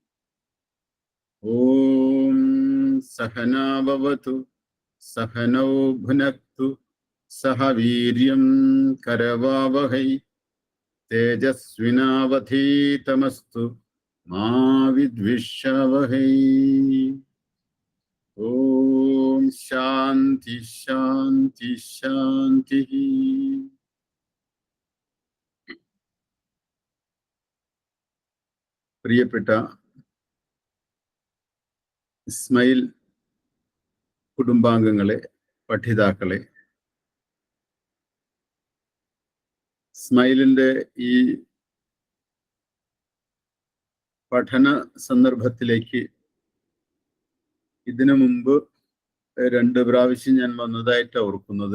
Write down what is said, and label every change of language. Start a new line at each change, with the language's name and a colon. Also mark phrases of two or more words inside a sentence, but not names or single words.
Sanskrit: ओम सहना भवतु सहनौ भुनक्तु सह वीर्यं करवावहै तेजस्विनावधीतमस्तु मा विद्विषावहै। ओम शांति शांति शांति।
Malayalam: പ്രിയപ്പെട്ട ഇസ്മയിൽ കുടുംബാംഗങ്ങളെ, പഠിതാക്കളെ, ഇസ്മയിലിന്റെ ഈ പഠന സന്ദർഭത്തിലേക്ക് ഇതിനു മുമ്പ് 2 പ്രാവശ്യം ഞാൻ വന്നതായിട്ട് ഓർക്കുന്നത്.